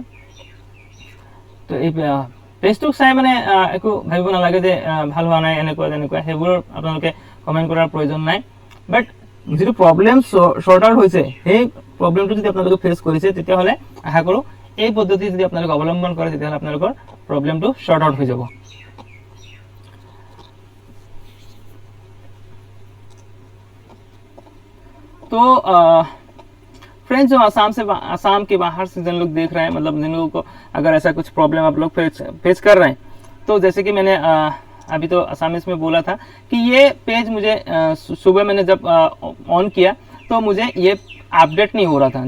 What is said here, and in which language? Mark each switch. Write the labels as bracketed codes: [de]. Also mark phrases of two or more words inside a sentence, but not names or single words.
[as] তো এই পেজটোক চাই মানে একো ভাবিব নালাগে যে ভাল হোৱা নাই এনেকুৱা তেনেকুৱা, সেইবোৰ আপোনালোকে কমেন্ট কৰাৰ প্ৰয়োজন নাই। বাট যেটো [en] problem sort out [as] হৈছে, সেই প্ৰবলেমটো যদি আপোনালোকে ফেস কৰিছে, তেতিয়াহ'লে আশা কৰো এই পদ্ধতি যদি আপোনালোকে অৱলম্বন কৰে, তেতিয়াহ'লে আপোনালোকৰ প্ৰবলেমটো [en] sort out [as] হৈ যাব। [hi] तो फ्रेंड्स, जो आसाम के बाहर से जिन लोग देख रहे हैं, मतलब जिन लोगों को अगर ऐसा कुछ प्रॉब्लम आप लोग फेस कर रहे हैं, तो जैसे कि मैंने अभी तो असामीज में बोला था कि ये पेज मुझे सुबह मैंने जब ऑन किया तो मुझे ये अपडेट नहीं हो रहा था।